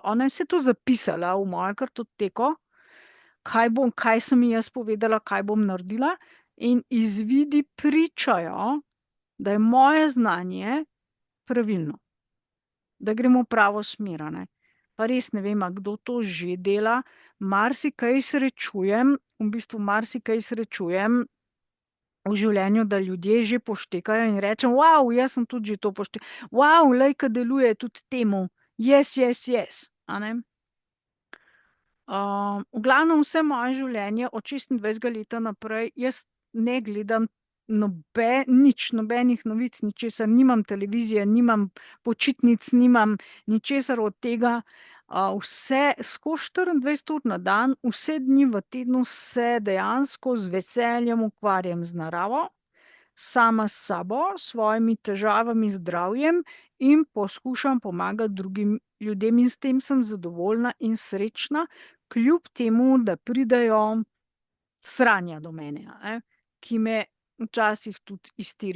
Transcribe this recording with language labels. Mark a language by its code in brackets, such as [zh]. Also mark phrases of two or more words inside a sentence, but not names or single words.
[sl] Ona je vse to zapisala v mojo kartoteko, kaj sem ji jaz povedala, kaj bom naredila, in izvidi pričajo, da je moje znanje pravilno, da gremo v pravo smer, a ne. Pa res ne vem, a kdo to že dela, marsikaj srečujem, v bistvu marsikaj srečujem v življenju, da ljudje že poštekajo in rečem: jaz sem tudi že to glej, ke deluje tudi temu, [en] yes, yes, yes." [sl] A ne. V glavnem vse moje življenje od 26. leta naprej jaz ne gledam nič, nobenih novic, ničesar, nimam televizije, nimam počitnic, nimam ničesar od tega. Vse skozi 24 ur na dan, vse dni v tednu se dejansko z veseljem ukvarjam z naravo, sama s sabo, s svojimi težavami, zdravjem in poskušam pomagati drugim ljudem in s tem sem zadovoljna in srečna, kljub temu, da pridejo sranja do mene, a ne, ki me včasih tudi iztirijo.